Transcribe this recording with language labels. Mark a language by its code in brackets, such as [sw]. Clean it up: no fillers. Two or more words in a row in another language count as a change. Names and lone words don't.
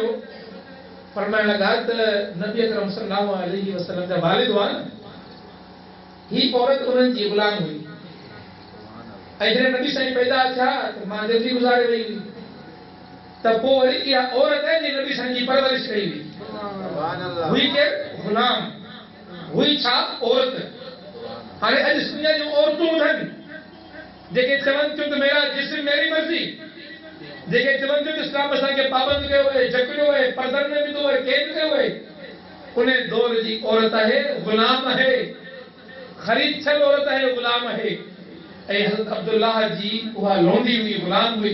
[sd] फरमाइण लॻा त नबी अकरम [ar] صلى الله عليه وسلم [sd] जा वालिद हुआ न, ही औरत उन्हनि जी ग़ुलाम हुई, ऐं जॾहिं नबी साईं पैदा थिया त मां ज़िंदगी गुज़ारे वई हुई, त पोइ वरी इहा औरत आहे जिन नबी साईं जी परवरिश कई हुई केरु ग़ुलाम हुई, छा औरत। हाणे अॼु दुनिया जूं औरतूं ॿुधनि जेके चवनि थियूं त [ur] میرا جسم میری مرضی, [sd] जेके चवनि थियूं त इस्लाम असांखे पाबंद कयो आहे, जकड़ियो आहे, परदनि में विधो आहे, क़ैद कयो आहे, उन दौर जी औरत आहे, ग़ुलाम आहे, ख़रीद थियल औरत आहे, ग़ुलाम आहे। ऐं हज़रत अब्दुल्लाह जी उहा लोंडी हुई, ग़ुलाम हुई।